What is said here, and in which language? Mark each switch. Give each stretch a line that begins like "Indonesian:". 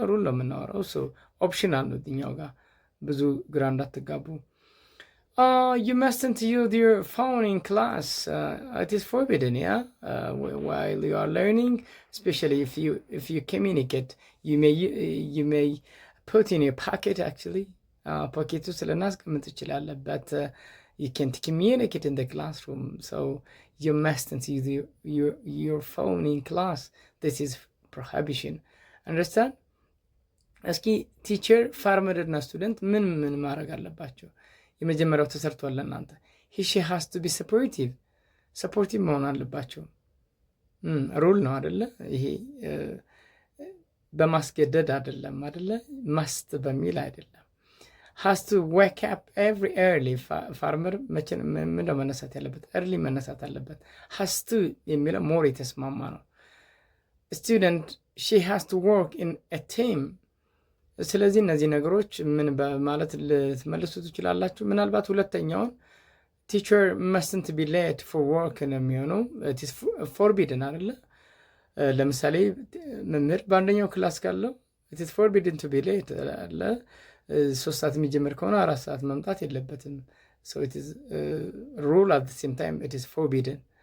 Amharic: ሩል ነው የምናወራው። ሶ ኦፕሽናል ነው እኛው ጋር ብዙ ግራ እንዳትጋቡ።
English: You mustn't use your phone in class. It is forbidden, yeah. While you are learning, especially if you communicate, you may put in your pocket actually. Pocket
Amharic: ውስጥ ልናስቀምጥ ትችላለህ,
English: but you can't communicate in the classroom. So you mustn't use your phone in class. This is prohibition. Understand?
Amharic: እስኪ ቲቸር ፋርመር እና ስቱደንት ምን ማድረግ አለባቸው? የመጀመሪያው ተሰርቷል ለእናንተ።
English: he she has to be supportive
Amharic: መሆን አለባቸው። ሩል ነው አይደለ? ይሄ በማስገደድ አይደለም አይደለ? ማስት በሚል አይደለም።
English: has to wake up every early.
Amharic: ፋርመር ምንድነው መነሳት ያለበት? early መነሳት አለበት።
English: has to
Amharic: የሚለው ሞር የተስማማ ነው።
English: student she has to work in a team.
Amharic: ስለዚህ እነዚህ ነገሮች ምን በማለት ልትመልሱ ትችላላችሁ። ምናልባት ሁለተኛውን
English: teacher mustn't be late for work
Amharic: ነው የሚሆነው።
English: it is forbidden
Amharic: አይደለ? ለምሳሌ መምህር በአንደኛው ክላስ ካለው
English: it is forbidden to be late
Amharic: አለ። 3 ሰዓት የሚጀምር ከሆነ 4 ሰዓት መምጣት የለበትም።
English: so it is rule at the same time it is forbidden.